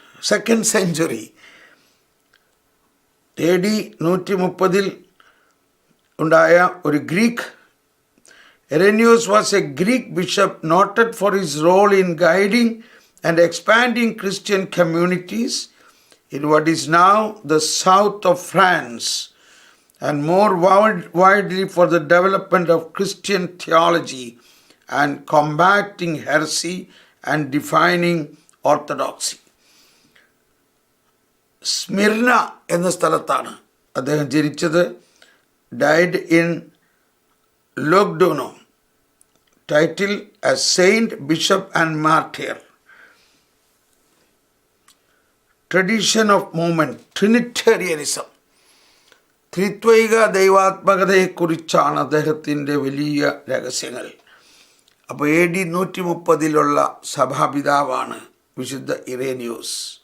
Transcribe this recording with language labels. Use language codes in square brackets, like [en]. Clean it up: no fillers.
[en] second century [ml] AD 130 ഉണ്ടായ ഒരു Greek. [en] Irenaeus was a Greek bishop noted for his role in guiding and expanding Christian communities in what is now the south of France, and more widely for the development of Christian theology and combating heresy and defining orthodoxy. [ml] Smyrna എന്ന സ്ഥലത്താണ് അദ്ദേഹം ജനിച്ചത്. [en] died in Lugdunum, title as Saint, Bishop and Martyr. Tradition of movement, [ml] ട്രിനിറ്റേറിയനിസം, ത്രിത്വൈക ദൈവാത്മകതയെക്കുറിച്ചാണ് അദ്ദേഹത്തിൻ്റെ വലിയ രഹസ്യങ്ങൾ. അപ്പോൾ AD 130 സഭാപിതാവാണ് വിശുദ്ധ ഇറേനിയോസ്.